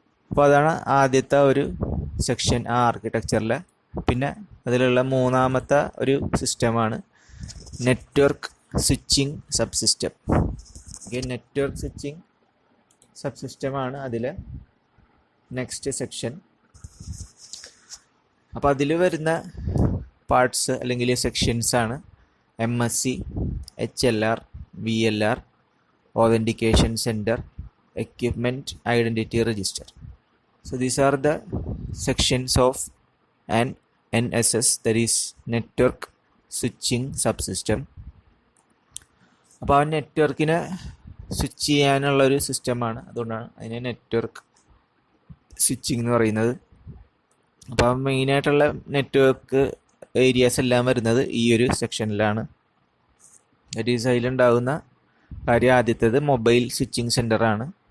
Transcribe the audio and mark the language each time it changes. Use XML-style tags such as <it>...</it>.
<ml>അപ്പോൾ അതാണ് ആദ്യത്തെ ഒരു സെക്ഷൻ ആ ആർക്കിടെക്ചറിലെ. പിന്നെ അതിലുള്ള മൂന്നാമത്തെ ഒരു സിസ്റ്റമാണ് network switching sub system. Network switching sub സിസ്റ്റമാണ് അതിലെ നെക്സ്റ്റ് സെക്ഷൻ. അപ്പോൾ അതിൽ വരുന്ന പാർട്സ് അല്ലെങ്കിൽ സെക്ഷൻസാണ് MSC, HLR, VLR, Authentication Center, Equipment Identity Register.</ml> <en>So these are the sections of an NSS, that is Network Switching Subsystem.</en> <ml>അപ്പോൾ ആ നെറ്റ്വർക്കിനെ switch ചെയ്യാനുള്ളൊരു സിസ്റ്റമാണ്, അതുകൊണ്ടാണ് അതിനെ നെറ്റ്വർക്ക് സ്വിച്ചിങ് എന്ന് പറയുന്നത്. അപ്പോൾ മെയിനായിട്ടുള്ള നെറ്റ്വർക്ക് ഏരിയാസ് എല്ലാം വരുന്നത് ഈ ഒരു സെക്ഷനിലാണ്.</ml> <en>that is</en> <ml>അതിലുണ്ടാകുന്ന കാര്യം ആദ്യത്തേത് മൊബൈൽ സ്വിച്ചിങ് സെൻറ്ററാണ്.</ml>